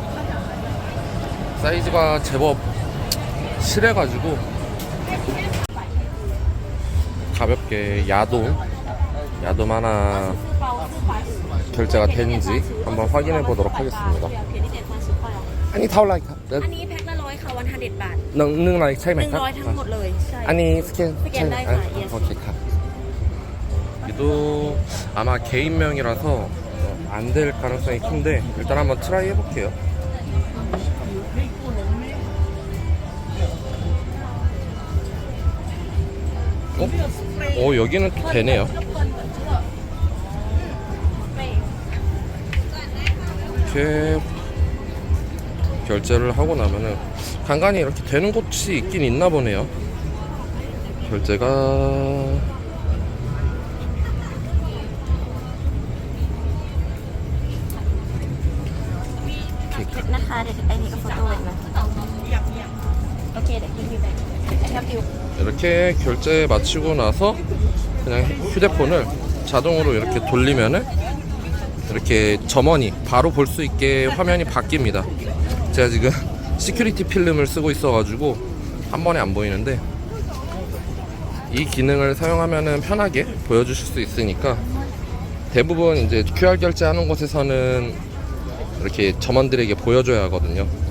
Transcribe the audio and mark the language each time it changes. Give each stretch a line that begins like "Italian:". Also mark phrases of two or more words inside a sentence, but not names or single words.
Korean: 사이즈가 제법 실해가지고 가볍게 야돔 하나 결제가 되는지 한번 확인해 보도록 하겠습니다.
Thai: อันนี้ เท่าไรคะ อันนี้แพ็คละ100 ค่ะ 100 บาท นึ่งอะไรใช่ไหมครับ 100ทั้งหมดเลยใช่ อันนี้สแกน สแกนได้ค่ะ yes. 오케이 ครับ.
Korean: 이도 아마 개인명이라서 안 될 가능성이 큰데 일단 한번 트라이 해볼게요. 여기는 또 되네요. 이렇게 결제를 하고 나면은 간간히 이렇게 되는 곳이 있긴 있나 보네요. 결제가
Thai: นะคะเดี๋ยวไอ้นี่ก็โฟโต้เลยนะโอเคเดี๋ยวกินอยู่ไหนแฮปปี้
Korean: 이렇게 결제 마치고 나서 그냥 휴대폰을 자동으로 이렇게 돌리면은 이렇게 점원이 바로 볼 수 있게 화면이 바뀝니다. 제가 지금 시큐리티 필름을 쓰고 있어가지고 한 번에 안 보이는데, 이 기능을 사용하면은 편하게 보여주실 수 있으니까 대부분 이제 QR 결제하는 곳에서는 이렇게 점원들에게 보여줘야 하거든요.